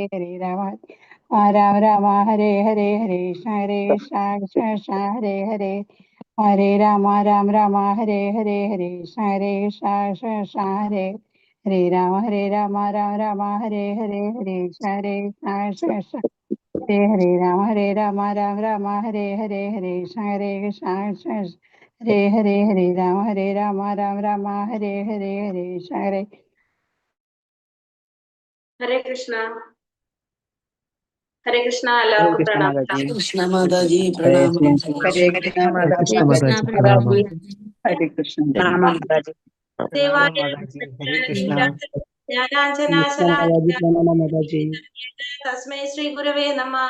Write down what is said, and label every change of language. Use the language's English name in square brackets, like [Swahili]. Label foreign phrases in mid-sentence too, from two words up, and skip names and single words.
[Sanskrit] Hare Rama Rama Hare Hare Hare Krishna Krishna Krishna Hare Hare Hare Rama Rama Hare Hare Hare Krishna Krishna Krishna Hare Hare Rama Rama Hare Hare Hare Krishna Krishna Hare Rama Rama Hare Hare Hare Krishna Hare Hare Rama Rama Hare Hare Hare Hare Krishna. Hare Krishna, [Malayalam] എല്ലാവർക്കും പ്രണാമം. കൃഷ്ണ മാതാജി പ്രണാമം. ഹരേ കൃഷ്ണ മാതാജി പ്രണാമം. ഹരേ കൃഷ്ണ മാതാജി [Sanskrit] തസ്മൈ ശ്രീ ഗുരവേ നമഃ.